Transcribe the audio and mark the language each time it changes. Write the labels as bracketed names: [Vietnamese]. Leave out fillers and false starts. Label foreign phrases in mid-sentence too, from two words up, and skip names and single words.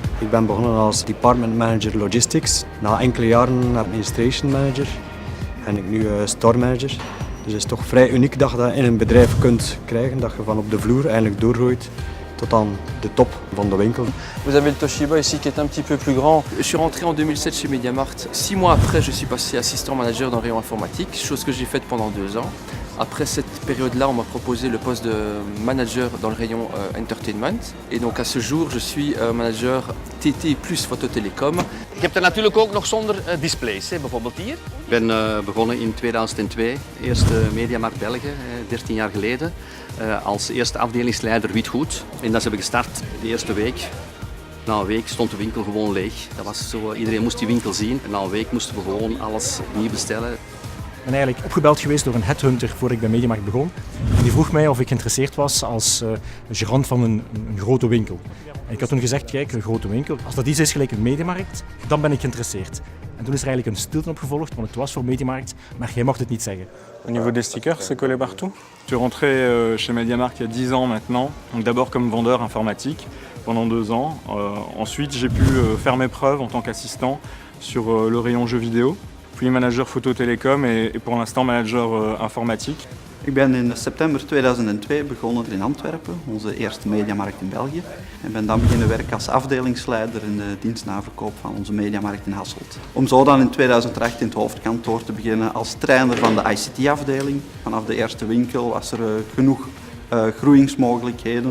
[Dutch] ben begonnen als [English] department manager logistics. [Dutch] Na enkele jaren [English] administration manager [Dutch] en ik nu [English] store manager. [Dutch] Dus het is toch vrij uniek dat je dat in een bedrijf kunt krijgen, dat je van op de vloer eigenlijk doorgroeit tot aan de top van de winkel. [French] Vous avez le Toshiba ici qui est un petit peu plus grand. Je suis rentré en 2007 chez MediaMarkt. 6 mois après, je suis passé [English] assistant manager [French] dans le rayon informatique, chose que j'ai faite pendant 2 ans. Après cette période-là, on m'a proposé le poste de manager dans le rayon entertainment. Et donc à ce jour, je suis manager TT plus fototelecom. [Dutch] Je hebt er natuurlijk ook nog zonder displays, bijvoorbeeld hier. Ik ben begonnen in 2002, eerste MediaMarkt België, 13 jaar geleden, als eerste afdelingsleider witgoed. En dat heb ik gestart de eerste week. Na een week stond de winkel gewoon leeg. Dat was zo, iedereen moest die winkel zien. En na een week moesten we gewoon alles opnieuw bestellen. Ik ben eigenlijk opgebeld geweest door een headhunter voor ik bij MediaMarkt begon. En die vroeg mij of ik geïnteresseerd was als gerant van een grote winkel. En ik had toen gezegd, kijk, een grote winkel, als dat iets is gelijk een MediaMarkt, dan ben ik geïnteresseerd. En toen is er eigenlijk een stilte opgevolgd, want het was voor MediaMarkt, maar jij mocht het niet zeggen. [French] Au niveau des stickers, c'est collé partout. Je suis rentré chez MediaMarkt il y a 10 ans maintenant, donc d'abord comme vendeur informatique pendant 2 ans. Ensuite, j'ai pu faire mes preuves en tant qu'assistant sur le rayon jeux vidéo. Puis manager fototelecom et pour l'instant manager informatique. [Dutch] Ik ben in september 2002 begonnen in Antwerpen, onze eerste MediaMarkt in België. En ben dan beginnen werken als afdelingsleider in de dienstnaverkoop van onze MediaMarkt in Hasselt. Om zo dan in 2008 in het hoofdkantoor te beginnen als trainer van de ICT-afdeling. Vanaf de eerste winkel was er genoeg groeingsmogelijkheden.